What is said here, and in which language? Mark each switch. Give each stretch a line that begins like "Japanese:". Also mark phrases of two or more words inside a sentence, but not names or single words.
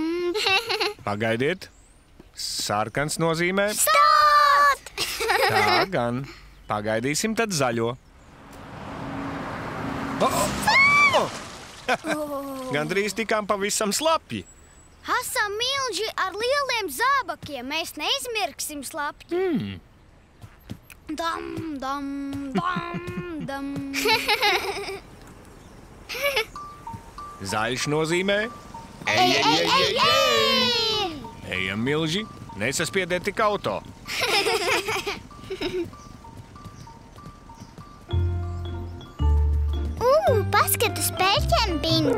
Latvian: Pagaidiet. Sarkans nozīmē. Stāt! Tā gan. Pagaidīsim tad zaļo. Gandrīz tikām pavisam slapji. Esam milži ar lieliem zābakiem. Mēs neizmirksim slapji. Dam, dam, dam, dam. Zaļš nozīmē. Ej! Ejam, milži. Nesaspiediet tik auto. Paskat uz pēļķiem, Bing!